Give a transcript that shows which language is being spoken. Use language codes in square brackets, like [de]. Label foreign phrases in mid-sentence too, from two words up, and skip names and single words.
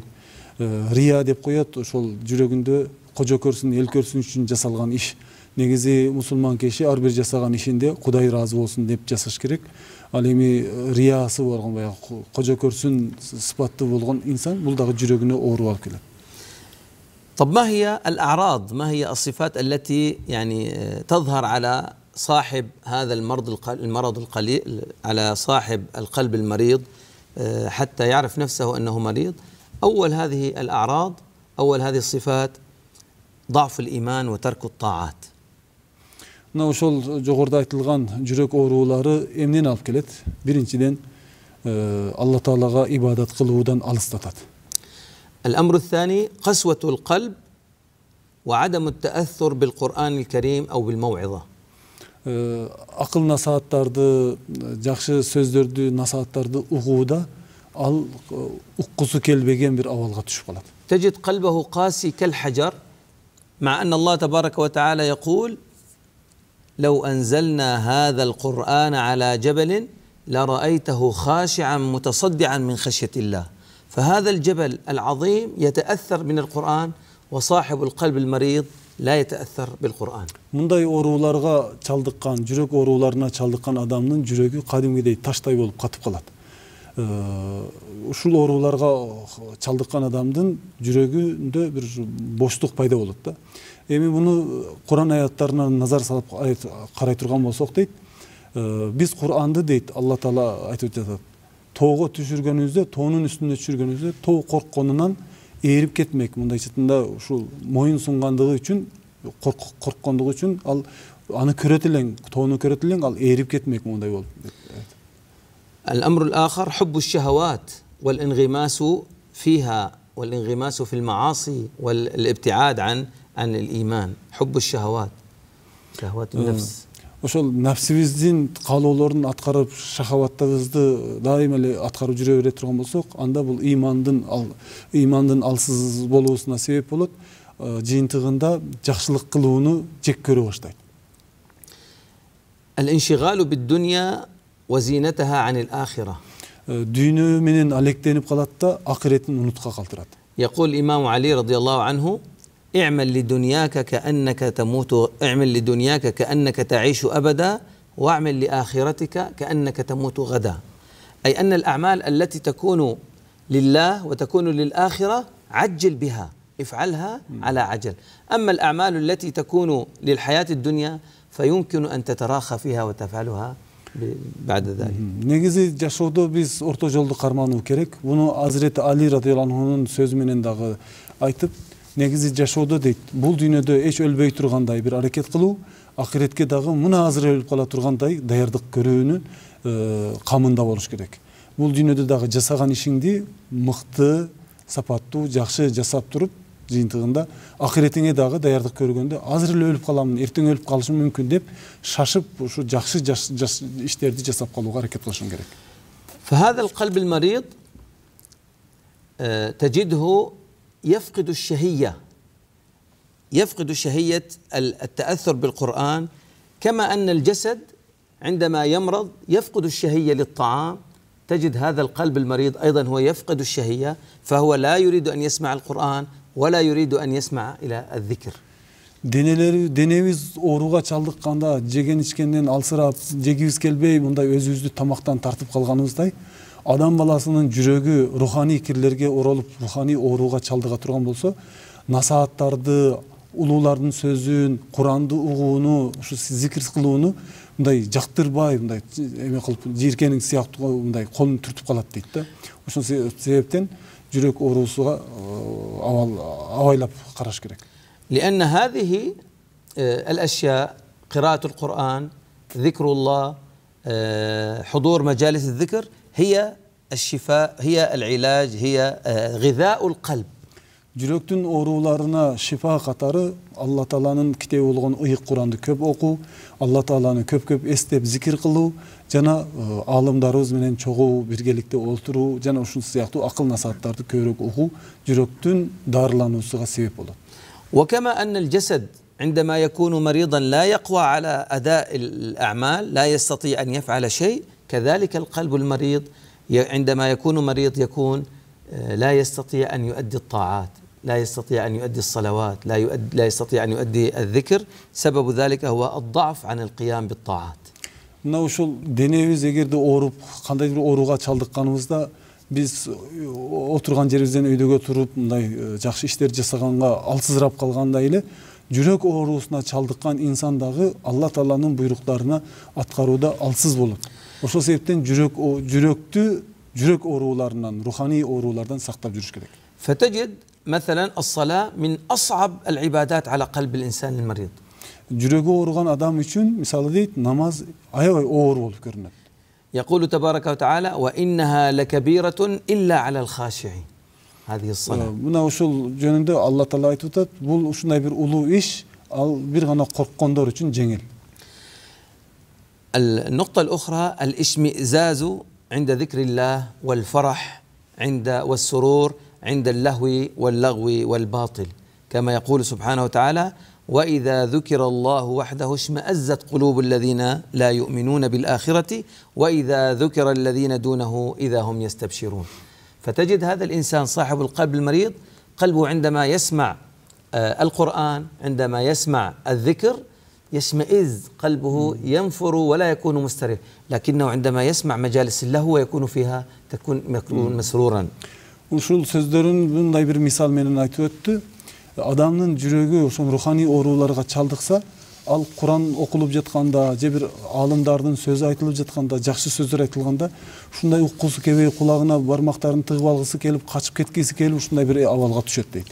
[ky] Рия деп коет, ошол жүрөгүндө кожо көрсүн, эл көрсүн үчүн жасалган иш. Негизи мусулман киши ар бир жасаган ишинде Кудай ыраазы болсун деп жасаш керек. Ал эми риясы болгон, баягы кожо көрсүн сыпатты болгон инсан бул дагы жүрөгүнө оору алып келет. [ar] طب ما هي الأعراض، ما هي الصفات التي يعني تظهر على صاحب هذا المرض القليل، على صاحب القلب المريض حتى يعرف نفسه أنه مريض؟ أول هذه الأعراض، أول هذه الصفات ضعف الإيمان وترك الطاعات. [ky] Мына ошол жогоруда айтылган жүрөк оорулары эмнени алып келет? Биринчиден Алла Таалага ибадат кылуудан алыстатат. [ar] الأمر الثاني قسوة القلب وعدم التأثر بالقرآن الكريم أو بالموعظة. [ky] Акыл насааттарды, жакшы сөздөрдү, насааттарды угууда ал уккусу келбеген бир абалга түшүп калат. [ar] تجد قلبه قاسي كالحجر، مع أن الله تبارك وتعالى يقول: لو أنزلنا هذا القرآن على جبل لرأيته خاشعا متصدعا من خشية الله. فهذا الجبل العظيم يتأثر من القرآن، وصاحب القلب المريض لا يتأثر بالقرآن. [ky] Мындай ооруларга чалдыккан, жүрөк ооруларына чалдыккан адамдын жүрөгү кадимгидей таштай болуп катып калат. Ушул ооруларга чалдыккан адамдын жүрөгүндө бир боштук пайда болот да. Эми буну Кур'ан аяттарына назар салып карай турган болсок дейт, биз Кур'анды дейт Алла Таала айтып жатат. Тоого түшүргөнүбүздө, тоонун үстүнө түшүргөнүбүздө тоо коркконунан ээрип кетмек. Мындай чытында ушул моюн сунгандыгы үчүн, корккондугу үчүн ал аны көрөт элең, тоону көрөт элең, ал ээрип кетмек мындай болуп. [ar] الأمر الآخر حب الشهوات والانغماس فيها والانغماس في المعاصي والابتعاد عن الإيمان. حب الشهوات، شهوات النفس. [ky] Ошол нафсибиздин каалоолорун аткарып, шахаваттарыбызды дайыма эле аткарып жүрө бере турган болсок, анда бул ыймандын алсыз болуусуна себеп болот. Жыйынтыгында жакшылык кылууну жек көрө баштайт. [ar] الانشغال بالدنيا وزينتها عن الآخرة. [ky] Дүйнө менен алектенип калат да акыретин унутка калтырат. [ar] يقول الإمام علي رضي الله عنه: اعمل لدنياك كأنك تموت، اعمل لدنياك كأنك تعيش أبدا، واعمل لآخرتك كأنك تموت غدا. أي أن الأعمال التي تكون لله وتكون للآخرة عجل بها، افعلها على عجل. أما الأعمال التي تكون للحياة الدنيا فيمكن أن تتراخى فيها وتفعلها بعد ذلك. [ky] Негизи жашоодо биз орто жолду кармануу керек. Буну Азирети Али радыйаллаху анхунун сөзү менен дагы айтып, негизи жашоодо дейт, бул дүйнөдө эч өлбөй тургандай бир аракет кылуу, акыретке дагы мына азыр өлүп кала тургандай даярдык көрүүнүн камында болуш керек. Бул дүйнөдө дагы жасаган ишиңди мыкты, сапаттуу, жакшы жасап туруп, жыйынтыгында акыретиңе дагы даярдык көргөндө азыр эле өлүп каламын, эртең өлүп калышым мүмкүн деп шашып ушу жакшы иштерди жасап калууга аракет кылышың керек. [ar] فهذا القلب المريض تجده يفقد الشهية، يفقد شهية التأثر بالقرآن، كما أن الجسد عندما يمرض يفقد الشهية للطعام. تجد هذا القلب المريض أيضا هو يفقد الشهية، فهو لا يريد أن يسمع القرآن ولا يريد أن يسمع إلى الذكر. [ky] Денебиз ооруга чалдыкканда, жеген ичкенден алсырап, жегибиз келбей, мындай өзүбүздү тамактан тартып калганыбыздай, адам баласынын жүрөгү руханий кирлерге оролуп, руханий ооруга чалдыга турган болсо, насааттарды, улуулардын сөзүн, Куранды угууну, ушу зикир кылууну мындай жактырбай, мындай эме кылып, жийиркенин сыяктуу мындай колун түртүп калат дейт да. Ошол себептен жүрөк оорусуга абайлап караш керек. [ar] لأن هذه الأشياء، قراءة القرآن، ذكر الله، حضور مجالس الذكر، هي الشفاء، هي العلاج، هي غذاء القلب. [ky] Жүрөктүн ооруларына шифа катары Алла Тааланын китеби болгон ыйык Куранды көп окуу, Алла Тааланы көп эстеп зикир кылуу, жана аалымдарыбыз менен чогуу биргеликте олтуруу, жана ушул сыяктуу акыл насааттарды көбүрөөк окуу жүрөктүн дарылануусуга себеп болот. [ar] وكما أن الجسد عندما يكون مريضا لا يقوى على أداء الأعمال، لا يستطيع أن يفعل شيء، كذلك القلب المريض عندما يكون مريض يكون لا يستطيع أن يؤدي الطاعات، لا يستطيع أن يؤدي الصلوات، لا يستطيع أن يؤدي الذكر. سبب ذلك هو الضعف عن القيام بالطاعات. [ky] Мына ушул денебиз эгерде ооруп, кандайдыр бир ооруга чалдыкканыбызда, биз отурган жерибизден өйдөгө туруп, мындай жакшы иштер жасаганга алсызырап калгандай эле, жүрөк оорусуна чалдыккан инсан дагы Алла Тааланын буйруктарына аткарууда алсыз болот. Ошол себептен жүрөк ооруларынан, руханий оорулардан сактап жүрүш керек. [ar] فتجد مثلا الصلاة من أصعب العبادات على قلب الإنسان المريض. [ky] Жүрөгү ооруган адам үчүн, мисалы дейт, намаз аябай оор болуп көрүнөт. [ar] يقول تبارك وتعالى: وإنها لكبيرة إلا على الخاشعين. هذه الصلاة. [ky] Мына ушул жөнүндө Алла Таала айтып атат, бул ушундай бир улуу иш, ал бир гана корккондор үчүн жеңил. [ar] النقطة الأخرى الاشمئزاز عند ذكر الله والفرح عند والسرور عند اللهو واللغو والباطل، كما يقول سبحانه وتعالى: وإذا ذكر الله وحده اشمأزت قلوب الذين لا يؤمنون بالآخرة وإذا ذكر الذين دونه إذا هم يستبشرون. فتجد هذا الإنسان صاحب القلب المريض قلبه عندما يسمع القرآن، عندما يسمع الذكر يشمئز قلبه، ينفر ولا يكون مستريح، لكنه عندما يسمع مجالس اللهو يكون فيها يكون مسرورا. [ky] Ушул сөздөрүн мындай бир мисал менен айтып өттү. Адамдын жүрөгү ошол руханий ооруларга чалдыкса, ал Куран окулуп жатканда же бир аалымдардын сөзү айтылып жатканда, жакшы сөздөр айтылганда ушундай уккусу келбей, кулагына бармактарын тыгып алгысы келип, качып кеткиси келип ушундай бир абалга түшөт дейт.